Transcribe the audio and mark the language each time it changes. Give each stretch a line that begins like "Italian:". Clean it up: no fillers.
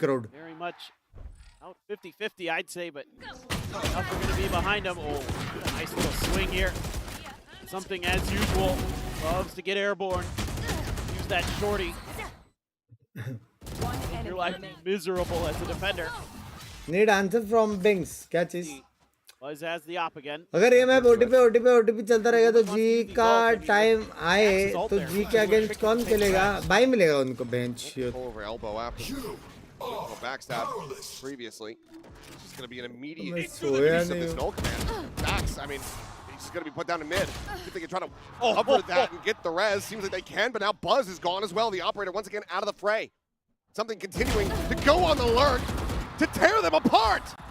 English: Very much out 50-50, I'd say, but enough are going to be behind him. Oh, nice little swing here. Something as usual. Loves to get airborne. Use that shorty. You're like miserable as a defender. Need answer from Binks.
Hindi: क्या चीज?
English: Buzz has the op again.
Hindi: अगर ये map OTP चलता रहेगा तो जी का time आए तो जी के अगेंस्ट कौन खेलेगा? बाई मिलेगा उनको bench.
English: Over elbow after backstab previously. It's just going to be an immediate use of this null command. Backs, I mean, he's just going to be put down to mid. If they can try to cover that and get the res, seems like they can, but now Buzz is gone as well. The operator once again out of the fray. Something continuing to go on the lurk to tear them apart.